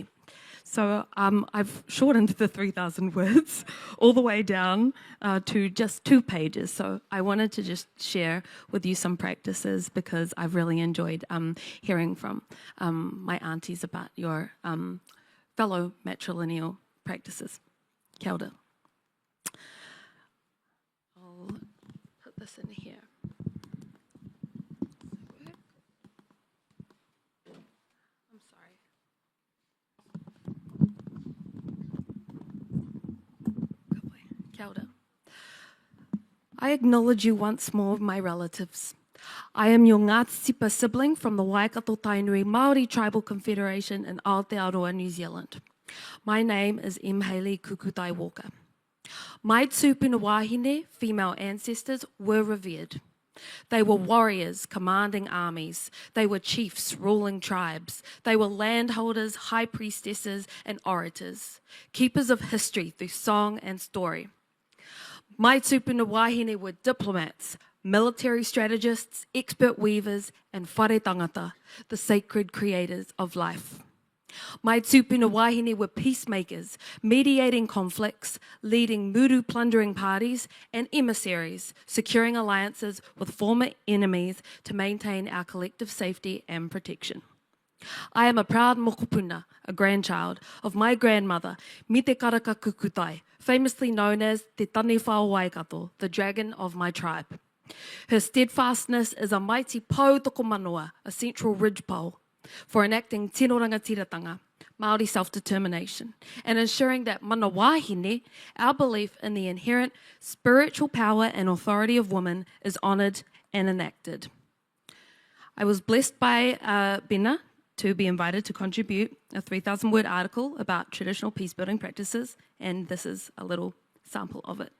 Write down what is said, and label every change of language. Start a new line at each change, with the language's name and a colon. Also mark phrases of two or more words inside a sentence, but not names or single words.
English: So I've shortened the 3,000 words all the way down to just 2 pages. So I wanted to just share with you some practices because I've really enjoyed hearing from my aunties about your fellow matrilineal practices.
Māori: Kia ora.
English: I'll put this in here.
Māori: Kia ora.
English: I acknowledge you once more, my relatives. I am your Ngāti sibling from the Waikato Tainui Māori Tribal Confederation in Aotearoa, New Zealand. My name is M. Hayley Kukutai Walker. My
Māori: tūpuna wahine,
English: female ancestors, were revered. They were warriors commanding armies. They were chiefs ruling tribes. They were landholders, high priestesses, and orators, keepers of history through song and story. My
Māori: tūpuna wahine
English: were diplomats, military strategists, expert weavers, and
Māori: whare tangata,
English: the sacred creators of life. My
Māori: tūpuna wahine
English: were peacemakers, mediating conflicts, leading muru plundering parties, and emissaries, securing alliances with former enemies to maintain our collective safety and protection. I am a proud mokopuna, a grandchild of my grandmother, Mite Karaka Kukutai, famously known as
Māori: Te Tani Whao Waikato,
English: the dragon of my tribe. Her steadfastness is a mighty
Māori: pau toko manoa,
English: a central ridgepole, for enacting
Māori: tino rangatiratanga,
English: Māori self-determination, and ensuring that
Māori: mana wahine,
English: our belief in the inherent spiritual power and authority of women, is honoured and enacted. I was blessed by Bina to be invited to contribute a 3,000 word article about traditional peace-building practices, and this is a little sample of it.